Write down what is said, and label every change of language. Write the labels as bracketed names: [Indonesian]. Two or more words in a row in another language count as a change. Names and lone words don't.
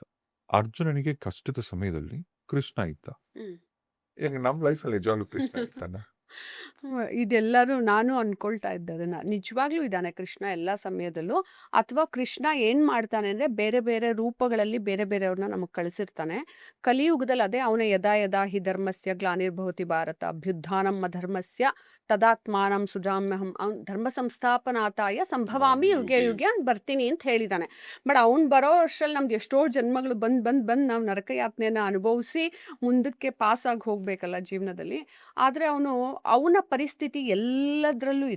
[Kannada] ಅರ್ಜುನನಿಗೆ ಕಷ್ಟದ ಸಮಯದಲ್ಲಿ ಕೃಷ್ಣ ಇದ್ದ. ಈಗ ನಮ್ಮ ಲೈಫಲ್ಲಿ ನಿಜವಾಗ್ಲೂ ಕೃಷ್ಣ ಇರ್ತಾನ? ಇದೆಲ್ಲರೂ ನಾನು ಅನ್ಕೊಳ್ತಾ ಇದ್ದೆ ಅದನ್ನ. ನಿಜವಾಗ್ಲೂ ಇದ್ದಾನೆ ಕೃಷ್ಣ ಎಲ್ಲ ಸಮಯದಲ್ಲೂ. ಅಥವಾ ಕೃಷ್ಣ ಏನ್ ಮಾಡ್ತಾನೆ ಅಂದ್ರೆ ಬೇರೆ ಬೇರೆ ರೂಪಗಳಲ್ಲಿ ಬೇರೆ ಬೇರೆಯವ್ರನ್ನ ನಮಗೆ ಕಳಿಸಿರ್ತಾನೆ. ಕಲಿಯುಗದಲ್ಲಿ ಅದೇ ಅವನ [Sanskrit] ಯದಾ ಯದಾ ಹಿ ಧರ್ಮಸ್ಯ ಗ್ಲಾನಿರ್ಭವತಿ ಭಾರತ ಅಭ್ಯುತ್ಥಾನಂ ಅಧರ್ಮಸ್ಯ ತದಾತ್ಮಾನಂ ಸುಜಾಮ್ಯಹಂ ಅವ್ನು ಧರ್ಮ ಸಂಸ್ಥಾಪನಾತಾಯ ಸಂಭವಾಮಿ ಯುಗೆ ಯುಗೆ [Kannada] ಅಂತ ಬರ್ತೀನಿ ಅಂತ ಹೇಳಿದಾನೆ. ಬಟ್ ಅವ್ನು ಬರೋ ವರ್ಷದಲ್ಲಿ ನಮ್ದು ಎಷ್ಟೋ ಜನ್ಮಗಳು ಬಂದು ನಾವು ನರಕಯಾತನೆಯನ್ನ ಅನುಭವಿಸಿ ಮುಂದಕ್ಕೆ ಪಾಸ್ ಆಗಿ ಹೋಗ್ಬೇಕಲ್ಲ ಜೀವನದಲ್ಲಿ. ಆದ್ರೆ ಅವನ ಪರಿಸ್ಥಿತಿ ಎಲ್ಲದರಲ್ಲೂ ಇದೆ.